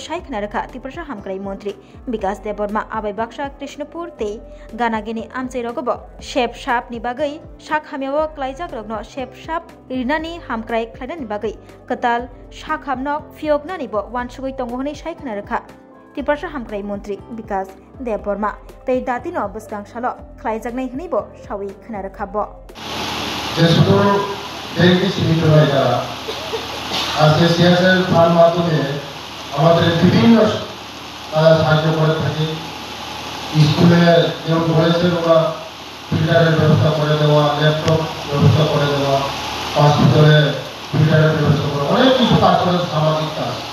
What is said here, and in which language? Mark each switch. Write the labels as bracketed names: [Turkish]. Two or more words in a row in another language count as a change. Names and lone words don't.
[Kok Borok] Shai Knaraka Tiprasha Hamkrai Montri Bikas Deporma Abai Baksha Krishnapur Te Ganagini Amche Rogobo Shep Shap Ni Bagai Shak Hamyawo Klaijak Rogno Shep Shap Rinani Hamkrai Klainan Bagai Katal Shak Hamnok Fiognani Bo Wansugoi Tongohni Shai Knaraka Tiprasha Hamkrai Montri Bikas Deporma Te Datino Busgang Shalo Klaijagnai Hnibo Shawi Knarakabo [Bangla] যেসব ব্যাংকে সীমিত হয়ে যারা আজকে [English] CSL fund [Bangla] মাধ্যমে আমাদের বিভিন্ন সাহায্য করে থাকে স্কুলে যেমন বলেছেন ওরা ফিল্টারের ব্যবস্থা করে দেওয়া ল্যাপটপ ব্যবস্থা করে দেওয়া হসপিটালে ফিল্টারের ব্যবস্থা করে অনেক কিছু কাজ করে সামাজিক কাজ